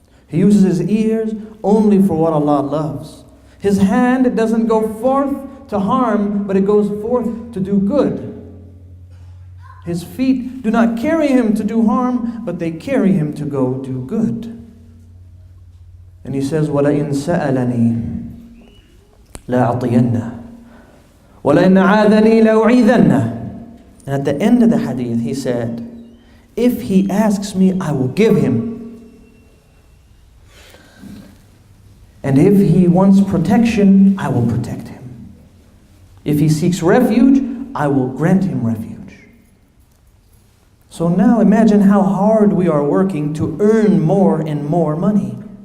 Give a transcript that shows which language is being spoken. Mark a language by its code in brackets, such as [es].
[en] He uses his ears only for what Allah loves. His hand, it doesn't go forth to harm, but it goes forth to do good. His feet do not carry him to do harm, but they carry him to go do good. And he says, [ar] وَلَئِن سَأَلَنِي لَأَعْطِيَنَّهُ وَلَئِنْ عَاذَنِي لَأُعِيذَنَّهُ. [en] And at the end of the hadith, he said, if he asks me, I will give him. And if he wants protection, I will protect him. If he seeks refuge, I will grant him refuge. So now imagine how hard we are working to earn more and more money.